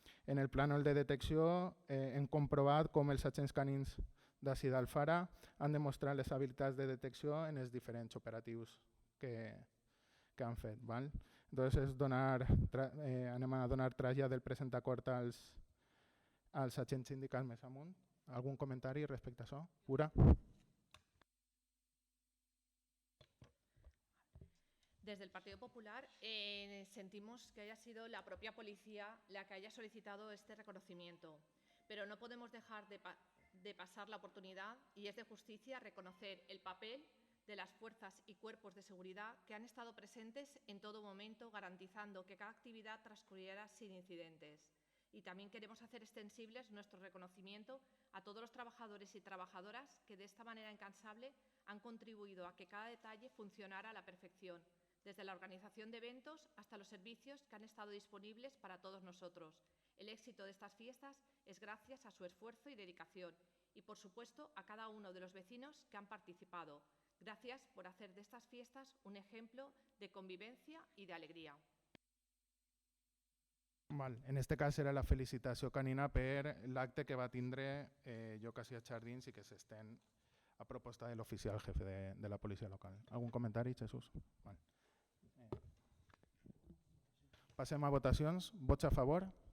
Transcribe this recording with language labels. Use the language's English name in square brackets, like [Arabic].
[Catalan] En el plànol de detecció hem comprovat com els agents canins d'ací d'Alfara han demostrat les habilitats de detecció en els diferents operatius que han fet. Entonces, anem a donar trasllat del present acord als agents sindicals més amunt. Algun comentari respecte a això? Pura? [Spanish] Desde el Partido Popular sentimos que haya sido la propia policía la que haya solicitado este reconocimiento, pero no podemos dejar de pasar la oportunidad, y es de justicia, reconocer el papel de las fuerzas y cuerpos de seguridad que han estado presentes en todo momento, garantizando que cada actividad transcurriera sin incidentes. Y también queremos hacer extensibles nuestro reconocimiento a todos los trabajadores y trabajadoras que de esta manera incansable han contribuido a que cada detalle funcionara a la perfección, desde la organización de eventos hasta los servicios que han estado disponibles para todos nosotros. El éxito de estas fiestas es gracias a su esfuerzo y dedicación y, por supuesto, a cada uno de los vecinos que han participado. Gracias por hacer de estas fiestas un ejemplo de convivencia y de alegría. [Catalan] En aquest cas era la felicitació canina per l'acte que va tindre Lloc a Jardins i que s'estén a proposta de l'oficial jefe de la policia local. Algun comentari, Jesús? Passem a votacions. Vots a favor?